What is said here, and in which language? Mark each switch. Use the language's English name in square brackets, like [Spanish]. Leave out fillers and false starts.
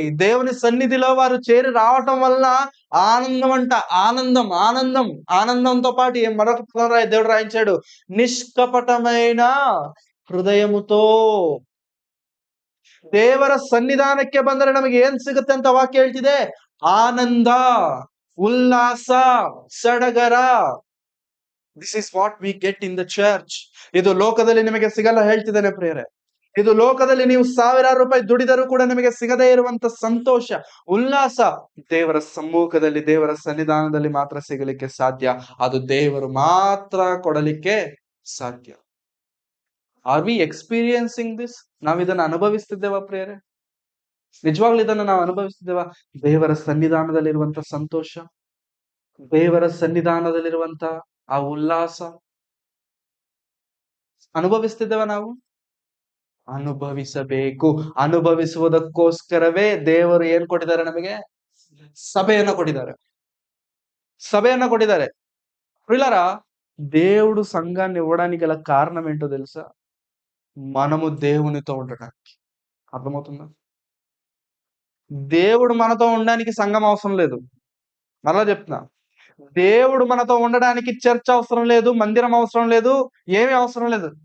[Telugu] దేవుని సన్నిధిలో వారు చేరి రావటం వలన ఆనందం అంట. ఆనందం, ఆనందం, ఆనందంతో పాటు మరొక పదం దేవుడు రాయించాడు, నిష్కపటమైన ಹೃದಯముతో. [Kannada] ದೇವರ ಸನ್ನಿಧಾನಕ್ಕೆ ಬಂದರೆ ನಮಗೆ ಏನ್ ಸಿಗುತ್ತೆ ಅಂತ ವಾಕ್ಯ ಹೇಳ್ತಿದೆ? ಆನಂದ, ಉಲ್ಲಾಸ, ಸಡಗರ. [English] This is what we get in the church. [Kannada] ಇದು ಲೋಕದಲ್ಲಿ ನಿಮಗೆ ಸಿಗಲ್ಲ ಹೇಳ್ತಿದ್ದೇನೆ ಪ್ರಿಯರೇ. ಇದು ಲೋಕದಲ್ಲಿ ನೀವು ಸಾವಿರಾರು ರೂಪಾಯಿ ದುಡಿದರೂ ಕೂಡ ನಿಮಗೆ ಸಿಗದೇ ಇರುವಂತ ಸಂತೋಷ, ಉಲ್ಲಾಸ ದೇವರ ಸಮ್ಮುಖದಲ್ಲಿ, ದೇವರ ಸನ್ನಿಧಾನದಲ್ಲಿ ಮಾತ್ರ ಸಿಗಲಿಕ್ಕೆ ಸಾಧ್ಯ. ಅದು ದೇವರು ಮಾತ್ರ ಕೊಡಲಿಕ್ಕೆ ಸಾಧ್ಯ. [English] Are we experiencing this? [Kannada] ನಾವ್ ಇದನ್ನ ಅನುಭವಿಸ್ತಿದ್ದೇವಾ ಪ್ರಿಯರೇ? ನಿಜವಾಗ್ಲೂ ಇದನ್ನ ನಾವು ಅನುಭವಿಸ್ತಿದ್ದೇವಾ? ದೇವರ ಸನ್ನಿಧಾನದಲ್ಲಿರುವಂತ ಸಂತೋಷ, ದೇವರ ಸನ್ನಿಧಾನದಲ್ಲಿರುವಂತ ಆ ಉಲ್ಲಾಸ ಅನುಭವಿಸ್ತಿದ್ದೇವ ನಾವು? ಅನುಭವಿಸಬೇಕು. ಅನುಭವಿಸುವುದಕ್ಕೋಸ್ಕರವೇ ದೇವರು ಏನ್ ಕೊಟ್ಟಿದ್ದಾರೆ ನಮಗೆ? ಸಭೆಯನ್ನ ಕೊಟ್ಟಿದ್ದಾರೆ. సభయన్న కొట్టిదారే. [Telugu] ప్రియులారా, దేవుడు సంఘాన్ని ఇవ్వడానికి గల కారణం ఏంటో తెలుసా? మనము దేవునితో ఉండడానికి. అర్థమవుతుందా? దేవుడు మనతో ఉండడానికి సంఘం అవసరం లేదు. మరలా చెప్తున్నా, దేవుడు మనతో ఉండడానికి చర్చ్ అవసరం లేదు, మందిరం అవసరం లేదు, ఏమీ అవసరం లేదు.